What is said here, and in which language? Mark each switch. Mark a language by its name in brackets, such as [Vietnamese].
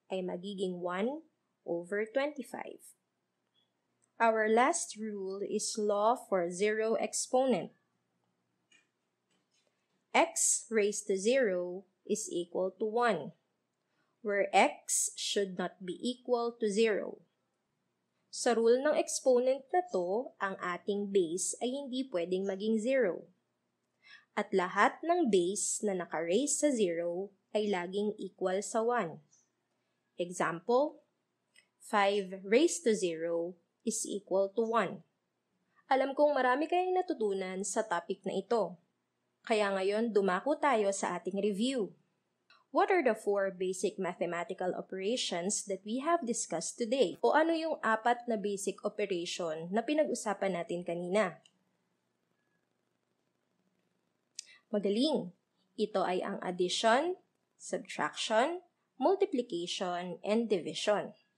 [Filipino] ay magiging 1/25. [English] Our last rule is law for zero exponent. X raised to 0 is equal to 1, where x should not be equal to 0. [Filipino] Sa rule ng exponent na to, ang ating base ay hindi pwedeng maging 0. At lahat ng base na naka-raise sa 0 ay laging equal sa 1. [English] Example, 5 raised to 0 is equal to 1. [Filipino] Alam kong marami kayong natutunan sa topic na ito. Kaya ngayon, dumako tayo sa ating review. [English] What are the 4 basic mathematical operations that we have discussed today? [Filipino] O ano yung 4 na basic operation na pinag-usapan natin kanina? Magaling! Ito ay ang [English] addition, subtraction, multiplication, and division.